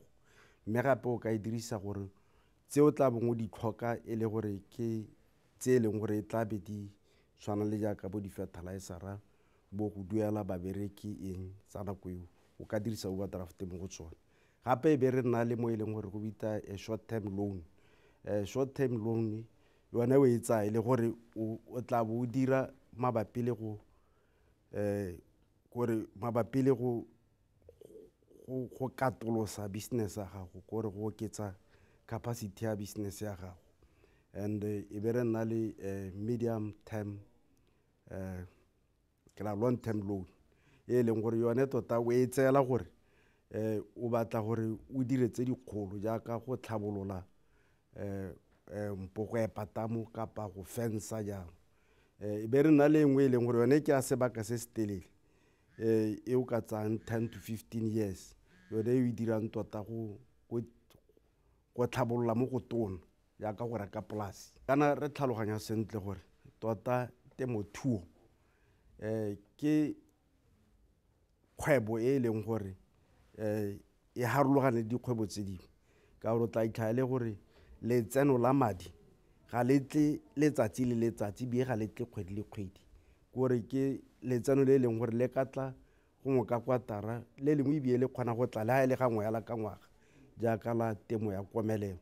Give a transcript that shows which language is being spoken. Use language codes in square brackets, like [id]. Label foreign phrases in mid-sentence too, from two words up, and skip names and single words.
[tn] Mme gape o ka e dirisa gore tse o tla bong o di tlhoka e le gore ke tse leng gore e tla be di tshwana le jaaka bo di-fertilizera bo go duela babereki eng tsa nako eo o ka dirisa overdraft mo go tsone. Gape be re nna le mo e leng gore go bitsa [en] a short term loan. Short term loan [tn] yone o e tsaya le gore o tla bo o dira mabapi le go go katolosa business ya gago gore go oketsa capacity ya business ya gago. And e be re nna le [en] medium term long term loan [tn] e leng gore yone tota o e tseela gore o batla gore o dire tse dikgolo jaaka go tlhabolola go epa tamo kapa go fensa jang. E be re nna le engwe e leng gore yone ke a sebaka se se telele e o ka tsang [en] 10 to 15 years [tn] yone e dirang tota go tlhabolola mo go tona jaaka go reka polasi. Kana re tlhaloganya sentle gore tota temothuo ke kgwebo e leng gore e harologane dikgwebo tse dingwe ka gore o tla itlhaele gore letseno la madi ga le tle letsatsi le letsatsi bie ga le tle kgwedi le kgwedi gore ke letseno le leng gore le ka tla go mo ka kwatara le lengwe e bie le kgona go tla le ha e le gangwe ya la ka ngwaga jaaka la temo ya komelelo.